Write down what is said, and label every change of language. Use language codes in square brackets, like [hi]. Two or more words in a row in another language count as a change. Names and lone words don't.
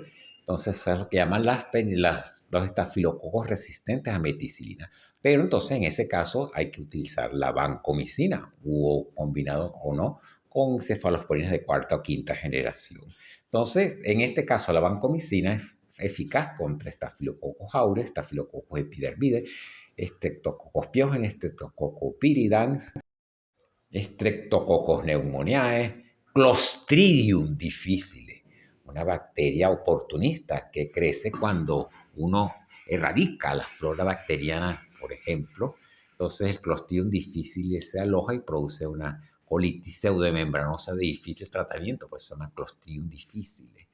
[es] Entonces, es lo que llaman los estafilococos resistentes a meticilina. Pero entonces, en ese caso, hay que utilizar la vancomicina o combinado o no con cefalosporinas de cuarta o quinta generación. Entonces, en este caso, la vancomicina es eficaz contra Staphylococcus aureus, Staphylococcus epidermidis, Streptococcus pyogenes, Streptococcus viridans, Streptococcus pneumoniae, Clostridium difficile, una bacteria oportunista que crece cuando uno erradica la flora bacteriana, por ejemplo. Entonces el Clostridium difficile se aloja y produce una colitis pseudomembranosa de difícil tratamiento, pues se llama Clostridium difficile.